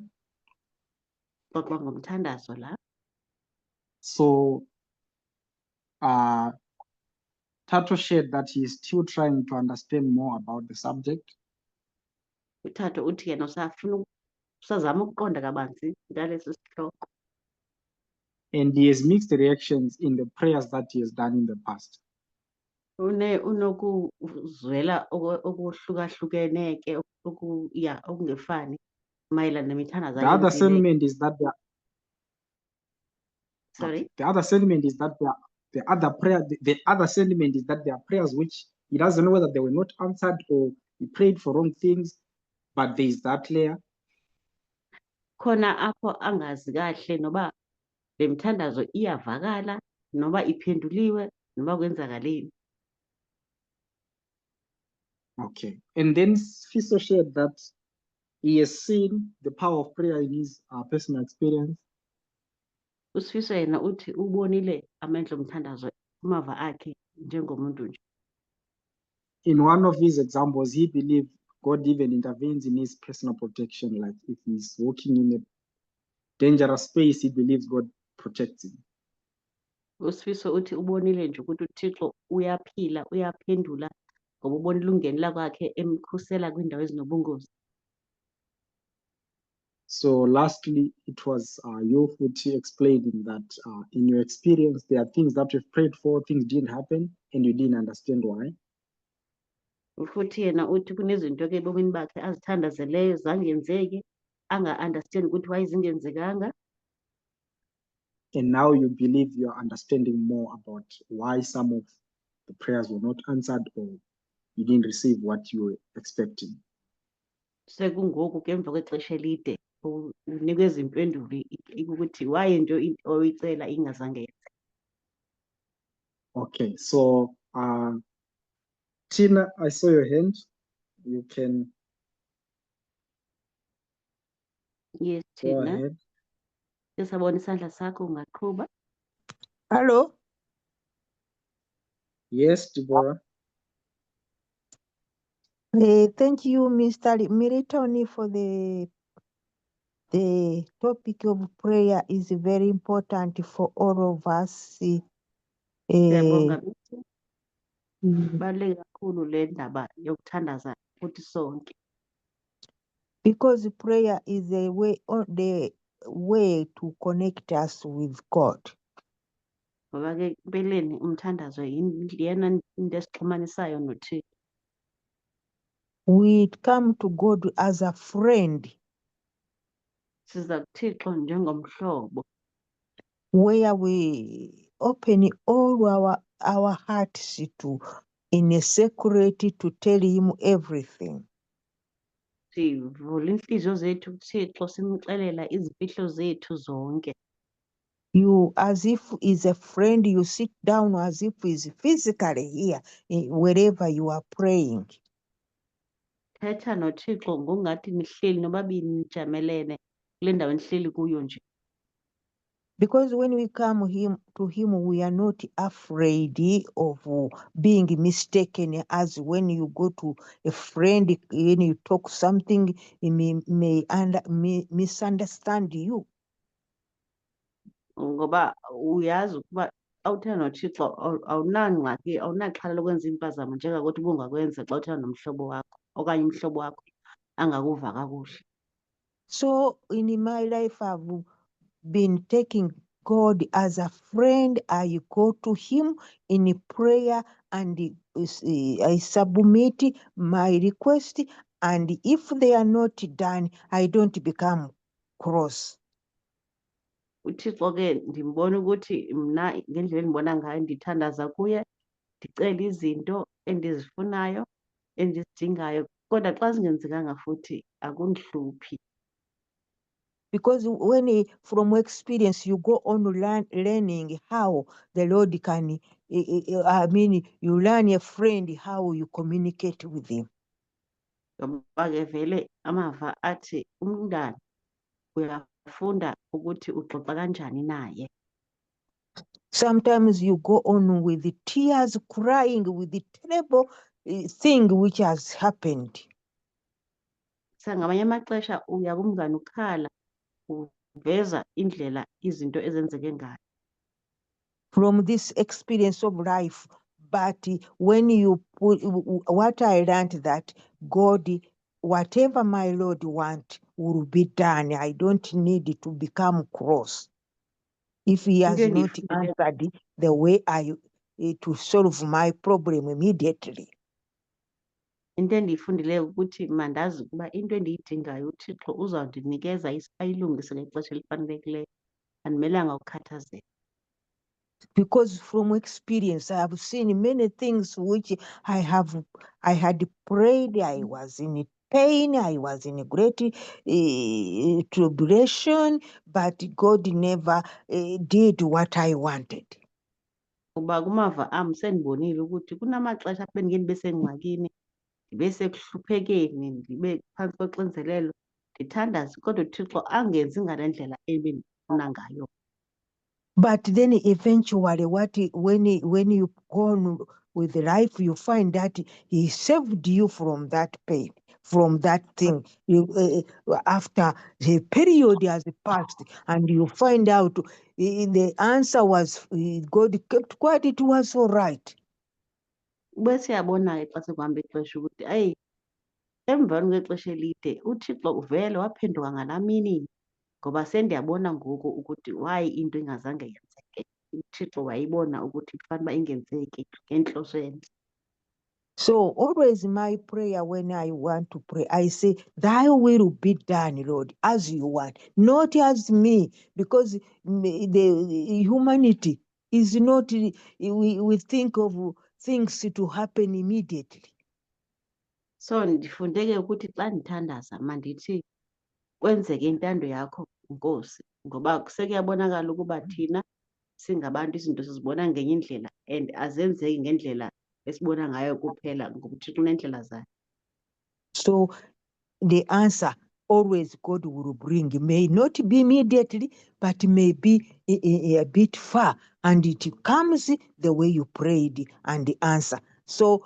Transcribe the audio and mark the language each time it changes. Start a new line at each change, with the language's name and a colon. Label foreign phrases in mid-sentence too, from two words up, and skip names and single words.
Xhosa: Xoxa ngomthandazo la.
English: So Tato shared that he is still trying to understand more about the subject.
Zulu: UThando uthi yena usazama ukuqonda kabanzi ngalesi sihloko.
English: And he has mixed reactions in the prayers that he has done in the past.
Xhosa: Unokuzwela okuhlukahlukene ke okungefani mayelana nemithandazo
English: The other
Xhosa: ayenzileyo.
English: sentiment is that Sorry. the other sentiment is that the other sentiment is that there are prayers which he doesn't know whether they were not answered or he prayed for wrong things, but there is that layer.
Xhosa: Khona apho angazi kahle noba le mithandazo iyavakala noba iphenduliwe noba kwenzakaleni.
English: Okay. And then Fiso shared that he has seen the power of prayer in his personal experience.
Xhosa: USifiso yena uthi ubonile amandla omthandazo kumava akhe njengomuntu nje.
English: In one of his examples, he believed God even intervenes in his personal protection. Like if he's walking in a dangerous space, he believes God protects him.
Xhosa: USifiso uthi ubonile nje ukuthi uThixo uyaphila, uyaphendula ngoba ubonile ungenela kwakhe emkhusela kwindawo ezinobungozi.
English: So lastly, it was you Futhi explaining that in your experience, there are things that you've prayed for, things didn't happen, and you didn't understand why.
Xhosa: Futhi yena uthi kunezinto ke ebomini bakhe azithandazeleyo zangenzeki anga-understand ukuthi why zingenzekanga.
English: And now you believe you are understanding more about why some of the prayers were not answered or you didn't receive what you were expecting.
Xhosa: Sekungoku ke emva kwexesha elide unikeza impendulo ukuthi why into oyicela ingazange yenze.
English: Okay, so Tina, I saw your hand. You can Yes, go Tina. ahead.
Zulu: Sesabona isandla sakho ungaqhuba.
English: Hello. Yes, Deborah. Thank you, Mr. Milton, for the topic of prayer is very important for all of us.
Xhosa: Siyabonga mithi. Mm.
Zulu: Baluleke kakhulu le ndaba yokuthandaza futhi sonke.
English: Because prayer is the way to connect us with God.
Xhosa: Ngoba ke empeleni umthandazo yena into esixhumanisayo noThixo.
English: We come to God as a friend,
Xhosa: Siza kuThixo njengomhlobo.
English: where we open all our hearts to in a secret to tell him everything.
Xhosa: Sivula inhliziyo zethu kuThixo simxelela izimfihlo zethu zonke.
English: You, as if is a friend, you sit down as if he's physically here, wherever you are praying.
Xhosa: Thetha noThixo ngokungathi nihleli nobabini nijamelene kule ndawo nihleli kuyo nje.
English: Because when we come to him, we are not afraid of being mistaken. As when you go to a friend, when you talk something, he may misunderstand you.
Xhosa: Ngoba uyazi ukuba awuthetha noThixo awunangxaki awunaxhala lokwenza impazamo njengakuthi ubungakwenza xa uthetha nomhlobo wakho okanye umhlobo wakho angakuva kakuhle.
English: So in my life, I've been taking God as a friend. I go to him in prayer and I submit my request. And if they are not done, I don't become cross.
Xhosa: UThixo ke ndimbona ukuthi mna ngendlela endibona ngayo ndithandaza kuye ndicele izinto endizifunayo endizidingayo kodwa xa zingenzekanga futhi akundihluphi.
English: Because when from experience you go on learning how the Lord can, you learn a friend how you communicate with him.
Xhosa: Ngoba ke vele amava athi umntana uyafunda ukuthi uxoxa kanjani naye.
English: Sometimes you go on with the tears, crying with the terrible thing which has happened.
Xhosa: Ngamanye amaxesha uya kumngane ukhala uveza indlela izinto ezenzeke ngayo.
English: From this experience of life, but when you put what I learned that God, whatever my Lord want will be done. I don't need to become cross if he has
Xhosa: Into
English: not
Xhosa: endiyifundile
English: answered the way to solve my problem immediately.
Xhosa: into endiyifundileyo ukuthi mandazi ukuba into endiyidingayo uThixo uzawundinikeza ayilungise ngexesha elifanelekileyo andimelanga ukukhathazeka.
English: Because from experience, I have seen many things which I had prayed. I was in pain. I was in great tribulation, but God never did what I wanted.
Xhosa: Kuba kumava am sendibonile ukuthi kunamaxesha apho bendike ndibe sengxakini ndibe sekuhluphekeni ndibe phantsi koxinzelelo ndithandaze kodwa uThixo angenzi ngale ndlela ebendifuna ngayo.
English: But then eventually, when you go on with life, you find that he saved you from that pain, from that thing. After the period has passed, and you find out the answer was God kept quiet. It was all right.
Xhosa: Ube siyabona ke xa sekuhamba ixesha ukuthi ayi emveni kwexesha elide uThixo uvele waphenduka ngalaa mini ngoba sendiyabona ngoku ukuthi why into ingazange yenzeke. uThixo wayibona ukuthi kufanele uba ingenzeki ngenhloso entle.
English: So always my prayer when I want to pray, I say, thy will be done, Lord, as you want, not as me, because the humanity is not, we think of things to happen immediately.
Xhosa: So ndifunde ke ukuthi xa ndithandaza mandithi kwenzeke intando yakho Nkosi ngoba sekuyabonakala ukuba thina singabantu izinto sizibona ngenye indlela and azenzeki ngendlela esibona ngayo kuphela ngoba uThixo unendlela zakhe.
English: So the answer always God will bring may not be immediately, but may be a bit far, and it comes the way you prayed and the answer.